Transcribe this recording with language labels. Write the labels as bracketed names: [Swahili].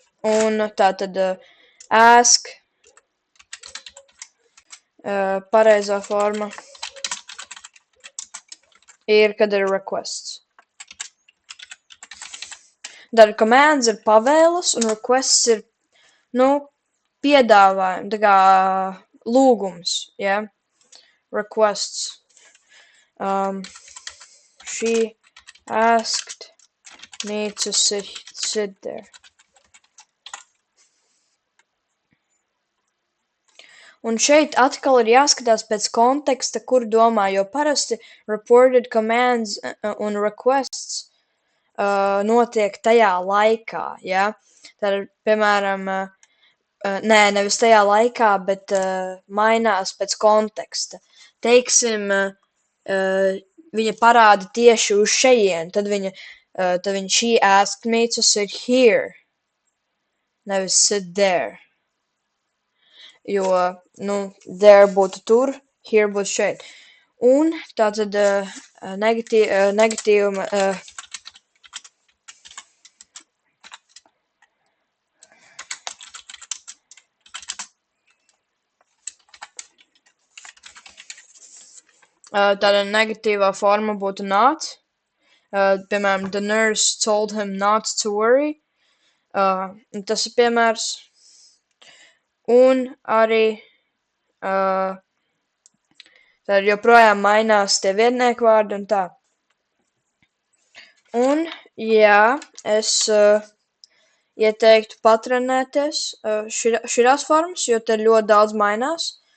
[Latvian] Un tātad ask, pareizā forma ir, kad ir requests. Tad commands ir pavēles un requests ir, nu, piedāvājumi, tā kā lūgums, ja? Requests. [English] She asked me to sit there. [Latvian] Un šeit atkal ir jāskatās pēc konteksta, kur domā, jo parasti reported commands un requests notiek tajā laikā, ja? Tad, piemēram, nē, nevis tajā laikā, bet mainās pēc konteksta. Teiksim, viņa parāda tieši uz šejien, tad viņa [English] she asked me to sit here, [Latvian] nevis [English] sit there. [Latvian] Jo, there būtu tur, here būtu šeit. Un tātad negatīva tāda negatīvā forma būtu not. Piemēram, [English] the nurse told him not to worry. [Latvian] Tas ir piemērs. Un arī tad joprojām mainās tie vietnieku vārdi un tā. Un, jā, es ieteiktu patrenēties šīs formas, jo te ļoti daudz mainās.